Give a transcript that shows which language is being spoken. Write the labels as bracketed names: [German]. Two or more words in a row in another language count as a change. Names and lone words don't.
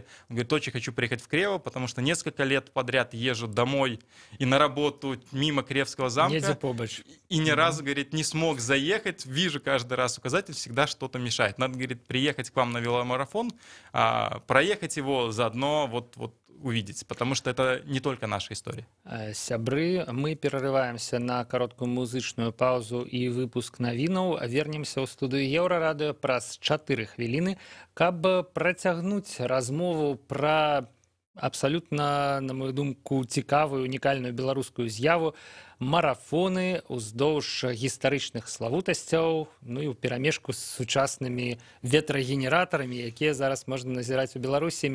[Russian] Он говорит, очень хочу приехать в Крево, потому что несколько лет подряд езжу домой и на работу мимо Кревского замка. И ни разу, говорит, не смог заехать. Вижу каждый раз указатель, всегда что-то мешает. Надо, говорит, приехать к вам на веломарафон, проехать его, заодно вот увидеть, потому что это не только наша история. [Belarusian] Сябры, мы [Russian] перерываемся на короткую [Belarusian] музычную паузу и выпуск навінаў. Вернемся ў студыю Еўрарадыё праз 4 хвіліны, каб працягнуць размову пра абсалютна, на мою думку, цікавую, унікальную беларускую з'яву марафоны ўздоўж гістарычных славутасцяў, ну і ў перамешку з сучаснымі ветрагенератарамі, якія зараз можна назіраць у Беларусі.